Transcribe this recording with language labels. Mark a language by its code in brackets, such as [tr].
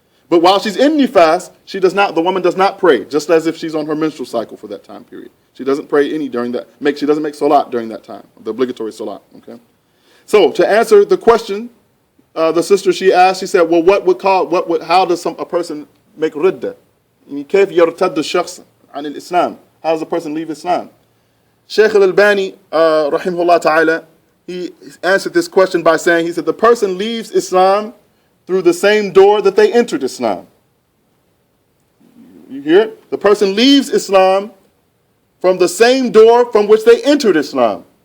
[en] But while she's in nifas, the woman does not pray, just as if she's on her menstrual cycle for that time period. She doesn't pray during that. She doesn't make salat during that time, the obligatory salat. Okay. So to answer the question, the sister she asked, she said, well, how does a person make ridda? [ar] كيف يرتد الشخص عن الإسلام? [en] How does a person leave Islam? Shaykh Al-Albani, rahimahullah ta'ala, he answered this question by saying, he said, the person leaves Islam through the same door that they entered Islam. You hear it? The person leaves Islam from the same door from which they entered Islam.